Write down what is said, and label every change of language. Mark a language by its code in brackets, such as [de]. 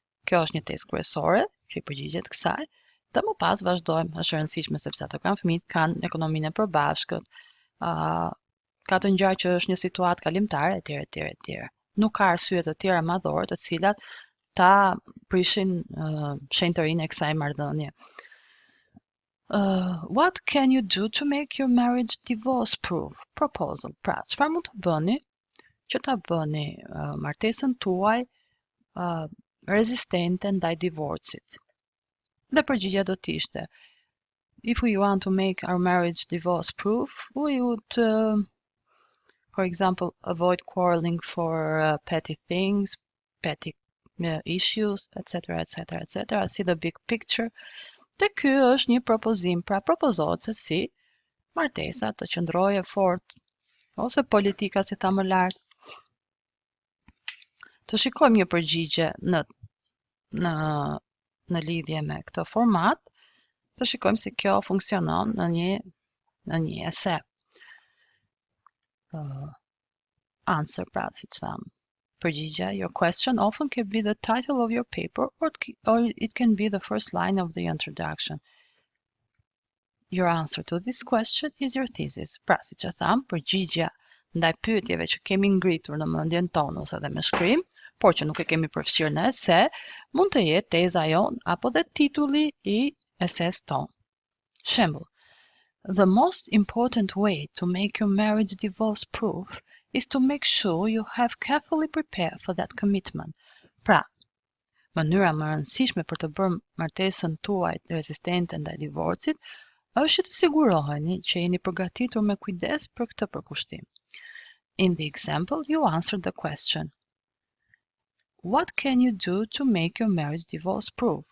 [sq] Kjo është një tezë kryesore që i përgjigjet kësaj, dhe më pas vazhdojmë, është e rëndësishme sepse ato kanë fëmijë, kanë ekonominë e përbashkët, ka të ngjarë që është një situatë kalimtare etj. nuk ka arsye të tjera madhore të cilat ta prishin shenjtërinë e kësaj marrëdhënie. [en] What can you do to make your marriage divorce proof? Proposal. [sq] Pra, çfarë mund të bëni që ta bëni martesën tuaj rezistente ndaj divorcit? Dhe përgjigjja do të ishte: [en] if we want to make our marriage divorce proof, we would, for example, avoid quarreling for petty things, petty issues, etc., etc., etc. See the big picture. [sq] Dhe ky është një propozim, pra propozohet se si martesa të qëndrojë fort, ose politika si ta më lart. Të shikojmë një përgjigje në lidhje me këtë format, të shikojmë si kjo funksionon në një ese. [en] Answer, [sq] pra, si që thamë. Përgjigja: [en] your question often can be the title of your paper, or it can be the first line of the introduction. Your answer to this question is your thesis. [sq] Pra, si që thamë, përgjigja ndaj pyetjeve që kemi ngritur në mendjen tonë ose dhe me shkrim, por që nuk e kemi përfshirë në ese, mund të jetë teza jonë apo dhe titulli i eses tonë. [en] Shembull: the most important way to make your marriage divorce proof is to make sure you have carefully prepared for that commitment. [sq] Pra, mënyra më e rëndësishme për të bërë martesën tuaj rezistente ndaj divorcit është që të siguroheni që jeni përgatitur me kujdes për këtë përkushtim. [en] In the example, you answered the question: what can you do to make your marriage divorce proof?